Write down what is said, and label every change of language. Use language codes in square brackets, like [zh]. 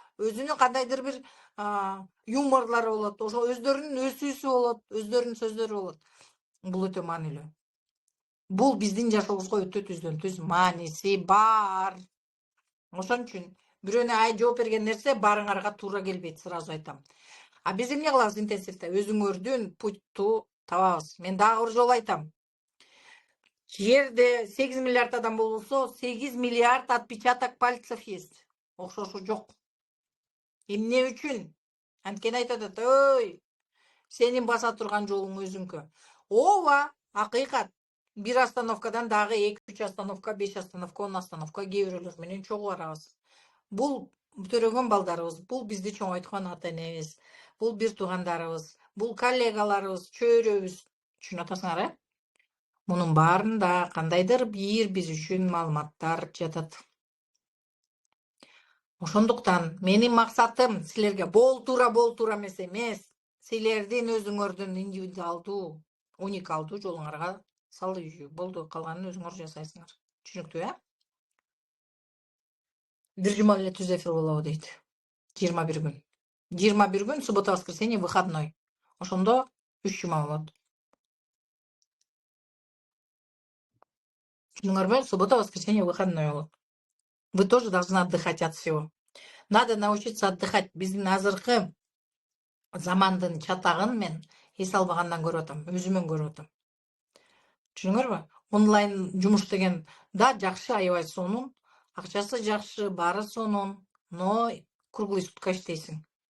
[ky] Өзүнүн кандайдыр бир юморлору болот, ошо өздөрүнүн өсүүсү болот, өздөрүнүн сөздөрү болот. Бул өтө маанилүү. Бул биздин жашообузга өтө түздөн түз мааниси бар. Ошон үчүн бирөөнө жооп берген нерсе баарыңарга туура келбейт, [ru] сразу [ky] айтам. Биз эмне кылабыз интенсивде? Өзүңөрдүн путту табабыз. Мен дагы бир жолу айтам. Жерде 8 миллиард адам болсо, 8 миллиард [ru] отпечаток пальцев есть. [ky] Окшошу жок. Эмне үчүн? Анткени айтат, ой, сенин баса турган жолуң өзүңкү. Ооба, акыйкат. Бир остановкадан дагы 2-3 остановка, 5 остановка, 10 остановка кээ бирөөлөр менен чогуу барабыз. Бул төрөгөн балдарыбыз, бул бизди чоңойткон ата энебиз, бул бир туугандарыбыз, бул коллегаларыбыз, чөйрөбүз. Түшүнүп атасыңар, Мунун баарында кандайдыр бир биз үчүн маалыматтар жатат. Ошондуктан менин максатым силерге болтура эмес, силердин өзүңөрдүн индивидуалдуу, уникалдуу жолуңарга салуу. Болду, калганын өзүңөр жасайсыңар. Түшүнүктүү, бир жума эле түз эфир болобу дейт. 21 күн. 21 күн, [ru] суббота, воскресенье, выходной. [ky] Ошондо 3 жума болот. Түшүнүңөрбү? [ru] Суббота, воскресенье, выходной [ky] болот. [ru] Вы тоже должны отдыхать от всего. Надо научиться отдыхать. [ky] Биздин азыркы замандын чатагын мен эс албагандан көрүп атам, өзүмөн көрүп атам. Түшүнүңөрбү? Онлайн жумуш деген да жакшы, аябай сонун, акчасы жакшы, баары сонун, [ru] но круглый сутка [ky] иштейсиң.